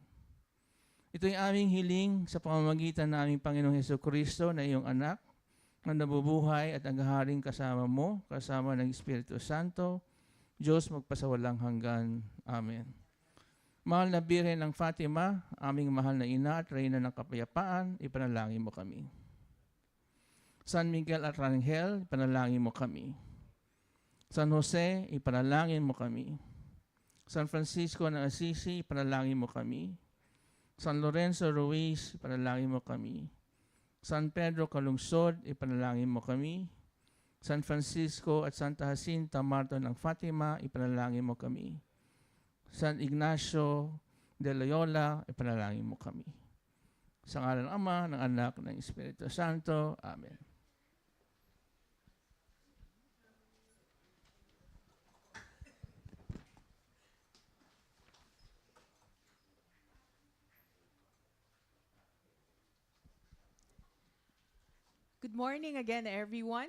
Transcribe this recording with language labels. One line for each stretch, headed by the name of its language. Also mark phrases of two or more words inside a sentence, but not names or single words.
Filipino: Ito'y aming hiling sa pamamagitan ng aming Panginoong Hesukristo na iyong anak na nabubuhay at naghaharing kasama mo, kasama ng Espiritu Santo, Diyos magpasawalang hanggan. Amen. Mahal na Birhen ng Fatima, aming mahal na ina at reyna ng kapayapaan, ipanalangin mo kami. San Miguel at Arcangel, ipanalangin mo kami. San Jose, ipanalangin mo kami. San Francisco ng Assisi, ipanalangin mo kami. San Lorenzo Ruiz, ipanalangin mo kami. San Pedro Calungsod, ipanalangin mo kami. San Francisco at Santa Jacinta Marto ng Fatima, ipanalangin mo kami. San Ignacio de Loyola, ipanalangin mo kami. Sa ngalan ng Ama, ng Anak, ng Espiritu Santo. Amen.
English: Good morning again, everyone.